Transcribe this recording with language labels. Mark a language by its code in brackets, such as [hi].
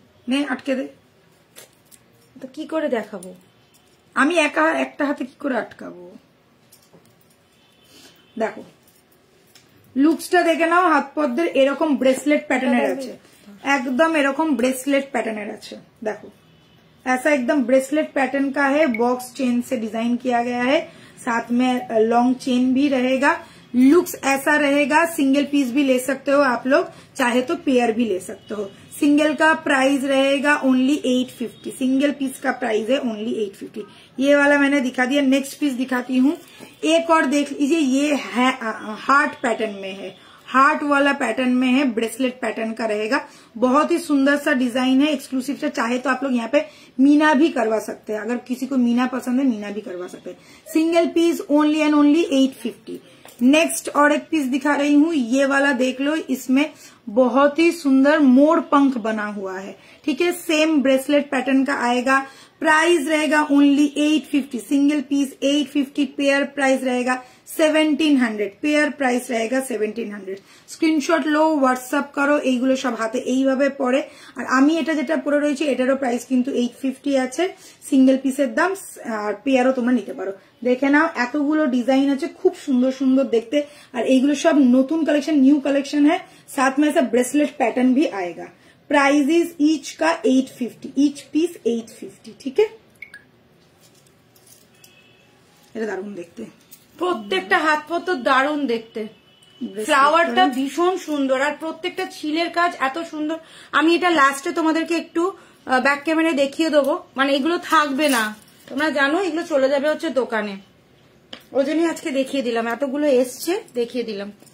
[bn] নে আটকে দে। তো কি করে দেখাবো আমি একটা হাতে কি করে আটকাবো? দেখো লুকসটা দেখে নাও, হাত পদ্মের এরকম ব্রেসলেট প্যাটার্নের আছে, [hi] एकदम এরকम ब्रेसलेट पैटर्न [bn] আছে। [hi] देखो ऐसा एकदम ब्रेसलेट पैटर्न का है, बॉक्स चेन से डिजाइन किया गया है, साथ में लॉन्ग चेन भी रहेगा। लुक्स ऐसा रहेगा, सिंगल पीस भी ले सकते हो आप लोग, चाहे तो पेयर भी ले सकते हो। सिंगल का प्राइस रहेगा ओनली 850, सिंगल पीस का प्राइस है ओनली 850। ये वाला मैंने दिखा दिया। नेक्स्ट पीस दिखाती हूँ, एक और देख लीजिए, ये है हार्ट पैटर्न में है, हार्ट वाला पैटर्न में है, ब्रेसलेट पैटर्न का रहेगा। बहुत ही सुंदर सा डिजाइन है, एक्सक्लूसिव से। चाहे तो आप लोग यहाँ पे मीना भी करवा सकते हैं, अगर किसी को मीना पसंद है मीना भी करवा सकते हैं। Single piece only and only 850। Next और एक पीस दिखा रही हूँ, ये वाला देख लो, इसमें बहुत ही सुंदर मोर पंख बना हुआ है, ठीक है। सेम ब्रेसलेट पैटर्न का आएगा, प्राइस रहेगा only 850, single piece 850, pair price रहेगा 1700, [bn] পেয়ার প্রাইস [hi] रहेगा 1700। [bn] স্ক্রিনশট লো, হোয়াটসঅ্যাপ করো। এইগুলো সব হাতে এইভাবে পরে। আর আমি এটা যেটা পরে রয়েছে এটারও প্রাইস কিন্তু 850 আছে, সিঙ্গেল পিসের দাম, আর পেয়ারও তোমরা নিতে পারো। দেখে নাও এতগুলো ডিজাইন আছে, খুব সুন্দর সুন্দর দেখতে। আর এইগুলো সব নতুন কালেকশন, নিউ কালেকশন है, [hi] साथ में ऐसा ब्रेसलेट पैटर्न भी आएगा। प्राइस इज ईच का 850, ईच पीस 850, ठीक है। [bn] এটা দারুণ দেখতে, প্রত্যেকটা হাত পদ্ম দারুণ দেখতে, ফ্লাওয়ারটা ভীষণ সুন্দর, আর প্রত্যেকটা ছিলের কাজ এত সুন্দর। আমি এটা লাস্টে তোমাদেরকে একটু ব্যাক ক্যামেরায় দেখিয়ে দেবো, মানে এগুলো থাকবে না, তোমরা জানো এগুলো চলে যাবে হচ্ছে দোকানে, ওই জন্যই আজকে দেখিয়ে দিলাম, এতগুলো এসছে দেখিয়ে দিলাম।